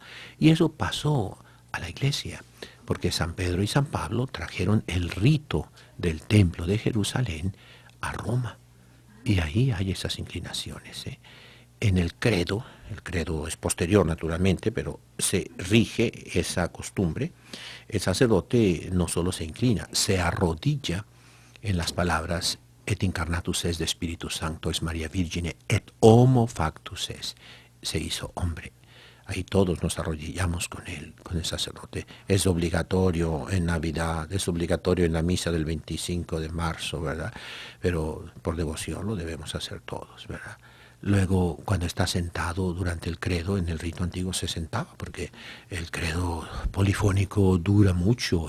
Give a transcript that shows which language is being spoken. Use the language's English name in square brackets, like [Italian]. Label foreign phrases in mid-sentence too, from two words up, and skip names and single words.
[Spanish] Y eso pasó a la iglesia, porque San Pedro y San Pablo trajeron el rito del templo de Jerusalén a Roma. Y ahí hay esas inclinaciones. En el credo es posterior naturalmente, pero se rige esa costumbre. El sacerdote no solo se inclina, se arrodilla en las palabras [Latin] et incarnatus es de Espíritu Santo es María Virgine et homo factus es. [Spanish] Se hizo hombre. Ahí todos nos arrodillamos con él, con el sacerdote. Es obligatorio en Navidad, es obligatorio en la misa del 25 de marzo, ¿verdad? Pero por devoción lo debemos hacer todos, ¿verdad? Luego, cuando está sentado durante el credo, en el rito antiguo se sentaba, porque el credo polifónico dura mucho.